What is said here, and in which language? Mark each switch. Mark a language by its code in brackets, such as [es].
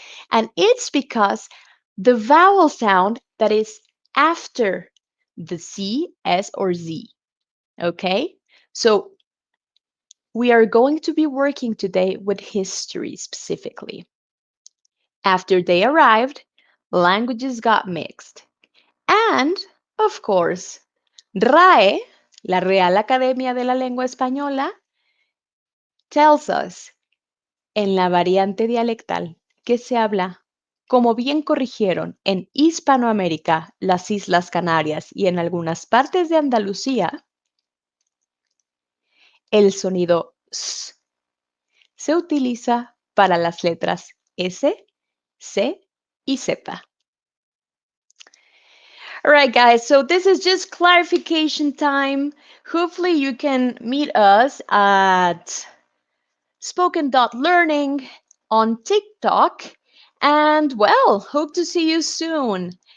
[en] And it's because the vowel sound that is after the C, S, or Z. Okay? So we are going to be working today with history specifically. After they arrived, languages got mixed. And, of course, [es] RAE, la Real Academia de la Lengua Española, [en] tells us [es] en la variante dialectal que se habla, como bien corrigieron en Hispanoamérica, las Islas Canarias y en algunas partes de Andalucía, el sonido S se utiliza para las letras S, C y Z. [en] All right, guys, so this is just clarification time. Hopefully you can meet us at spoken.learning on TikTok. And well, hope to see you soon.